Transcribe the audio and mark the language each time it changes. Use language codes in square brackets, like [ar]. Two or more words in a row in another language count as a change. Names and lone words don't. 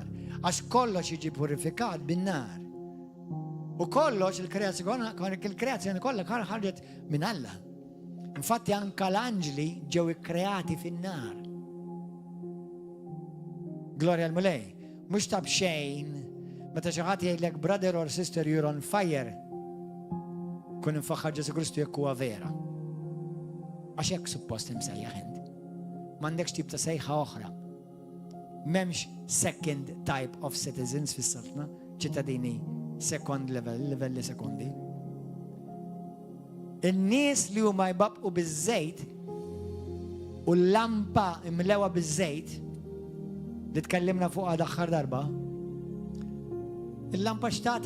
[mt] Għax kollox jiġi purifikat bin-nar. U kollox il-kreazzjoni kollha ħarġet minn Alla. Infatti anka l-anġli ġew ikkreati fin-nar. Gloria al-mulej. Mhux tab xejn meta xi ħadd jgħidlek [en] brother or sister you're on fire. [mt] Kun infaħħar Ġesu Kristu jekk huwa vera. Għax hekk suppost imsejjaħ int. M'għandekx tip ta' sejħa oħra. M'hemmx [en] second type of citizens [mt] fis-saltna, ċittadini [en] second level, [mt] livelli sekondi. In-nies li huma jbabqu biż-żejt u l-lampa imlewa biż-żejt li tkellimna fuqha daħħar darba, il-lampa x'tagħti?